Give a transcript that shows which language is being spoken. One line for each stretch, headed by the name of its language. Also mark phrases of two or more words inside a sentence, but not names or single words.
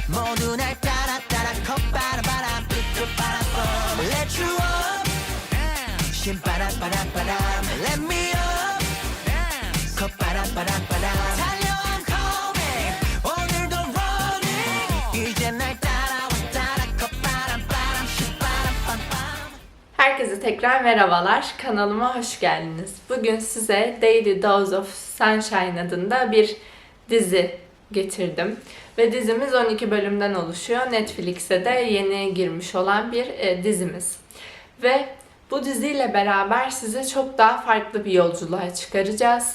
Korean: 모두 날 따라 따라 콧바람 삐끗바람
English: Let you up
Korean: 신바람바람바람
English: Let me up
Korean: 콧바람바람바람 달려
English: I'm coming
Korean: 오늘도 running 이제 날 따라와 따라 콧바람바람 신바람바람.
Turkish: Herkese tekrar merhabalar. Kanalıma hoş geldiniz. Bugün size Daily Dose of Sunshine adında bir dizi getirdim. Ve dizimiz 12 bölümden oluşuyor. Netflix'e de yeni girmiş olan bir dizimiz. Ve bu diziyle beraber sizi çok daha farklı bir yolculuğa çıkaracağız.